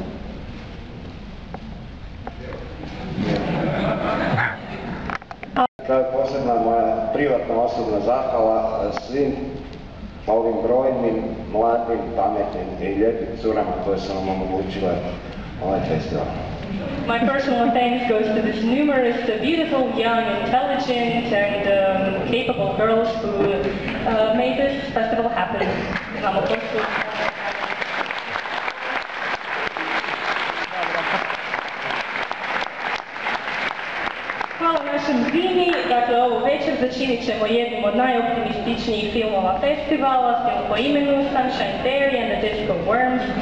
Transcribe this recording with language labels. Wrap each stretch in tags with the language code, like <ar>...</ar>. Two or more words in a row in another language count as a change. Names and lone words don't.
<hr>To je posebna moja privatna osobna zahvala svim ovim brojnim, mladim, pametnim i lijepim curama koje su nam omogućile ovaj festival.</hr> <en>My personal thanks goes to these numerous beautiful, young, intelligent and capable girls who made this festival happen.</en> <hr>Hvala našem Zimi, dakle ovu večer začinit ćemo jednim od najoptimističnijih filmova festivala, film po imenu Sunshine Berry and the Disco Worms.</hr>